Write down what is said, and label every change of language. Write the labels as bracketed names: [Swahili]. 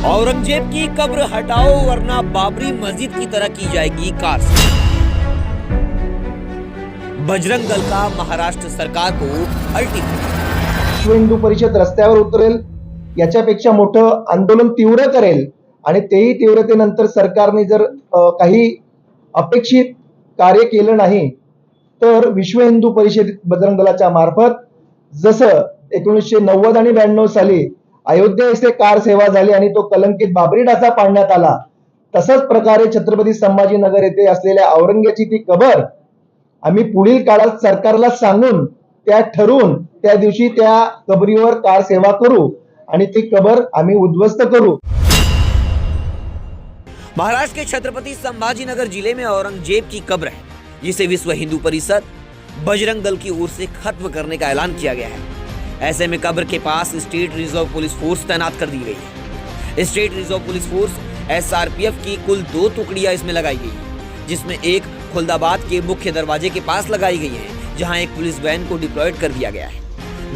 [Hindi] औरंगजेब की कब्र हटाओ वरना बाबरी मस्जिद की तरह की जाएगी कार से। बजरंग दल का महाराष्ट्र सरकार को अल्टीमेटम। [Marathi] विश्व हिंदू परिषद रस्त्यावर उतरेल, याच्यापेक्षा मोठं आंदोलन तीव्र करेल आणि तेही तीव्रतेनंतर सरकारने जर काही अपेक्षित कार्य केलं नाही तर विश्व हिंदू परिषद बजरंग दलाच्या मार्फत जसं 1990 आणि 92 साली अयोध्या येथे कार सेवा झाली आणि तो कलंकित बाबरी ढाचा पाडण्यात आला, तसंच प्रकारे छत्रपती संभाजीनगर येथे असलेल्या औरंग्याची ती कबर आम्ही पुढील काळात सरकारला सांगून त्या ठरवून त्या दिवशी त्या कबरीवर कार सेवा करू आणि ती कबर आम्ही उद्ध्वस्त करू। [Hindi] महाराष्ट्र के छत्रपति संभाजीनगर जिले में औरंगजेब की कब्र है, जिसे विश्व हिंदू परिषद बजरंग दल की ओर से खत्म करने का ऐलान किया गया है। ऐसे में कब्र के पास स्टेट रिजर्व पुलिस फोर्स तैनात कर दी गई है। State reserve police force SRPF की कुल 2 टुकड़ियां इसमें लगाई गई है, जिसमें एक खुलदाबाद के मुख्य दरवाजे के पास लगाई गई है, जहां एक पुलिस वैन को डिप्लॉयड कर दिया गया है।